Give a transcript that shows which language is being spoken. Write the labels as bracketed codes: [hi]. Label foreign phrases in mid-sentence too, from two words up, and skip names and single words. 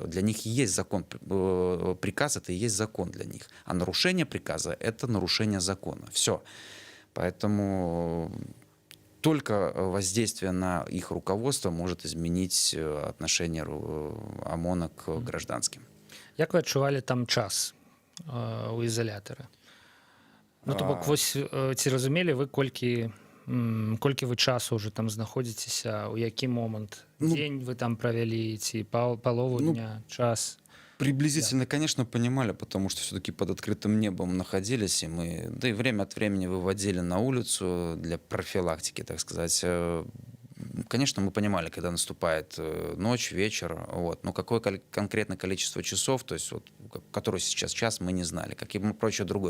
[ru] Для них есть закон, приказ это и есть закон для них. А нарушение приказа это нарушение закона. Все. Поэтому только воздействие на их руководство может изменить отношение ОМОНа к гражданским. [be] як вы адчувалі там час у ізалятары? Ну то бок вось ці разумелі вы колькі вы часу уже там знаходзіцеся, у які момант дзень вы там правялі ці палову дня, час? [ru] Приблизительно, конечно, понимали, потому что все-таки под открытым небом находились, и мы, да и время от времени выводили на улицу для профилактики, так сказать. Конечно, мы понимали, когда наступает ночь, вечер, вот, но какое конкретное количество часов, то есть вот, который сейчас час, мы не знали, как и прочее другое.